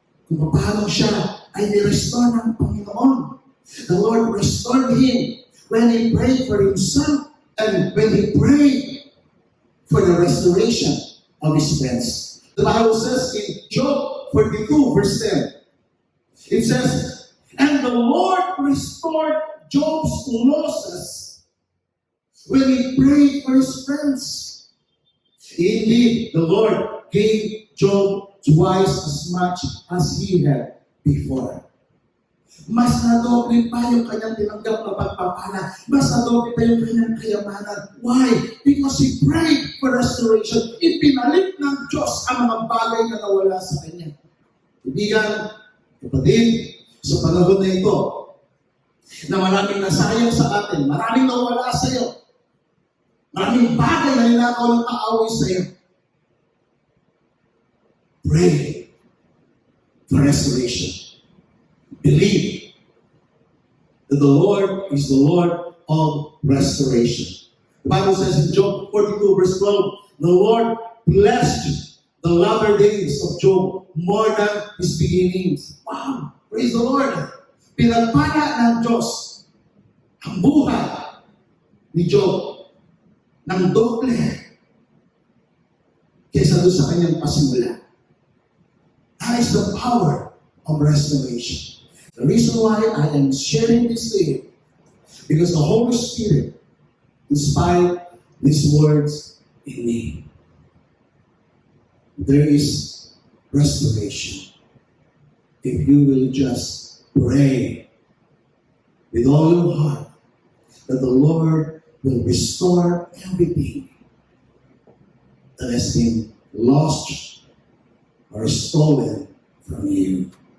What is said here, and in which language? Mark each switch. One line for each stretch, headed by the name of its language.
Filipino: Kung paano siya ay ni-restore ng Panginoon.
English: The Lord restored him when he prayed for himself and when he prayed for the restoration of his friends. The Bible says in Job 42 verse 10, it says, and the Lord restored Job's losses when he prayed for his friends. Indeed, the Lord gave Job twice as much as he had before.
Filipino: Mas nadoble pa yung kanyang tinanggap na pagpapala. Mas nadoble pa yung kanyang kayamanan.
English: Why? Because he prayed for restoration.
Filipino: Ipinalik ng Diyos ang mga bagay na nawala sa kanya. Ibigan, kapatid, sa panahon na ito, na maraming nasayang sa atin, maraming nawala sa iyo, maraming bagay na ninakaw ng kaaway sa iyo.
English: Pray for restoration. Believe that the Lord is the Lord of restoration. The Bible says in Job 42 verse 12, the Lord blessed the latter days of Job more than his beginnings. Wow! Praise the Lord!
Filipino: Pinagpala ng Diyos ang buhay ni Job ng doble kaysa doon sa kanyang pasimula.
English: That is the power of restoration. The reason why I am sharing this to you, because the Holy Spirit inspired these words in me. There is restoration if you will just pray with all your heart that the Lord will restore everything that has been lost or stolen from you.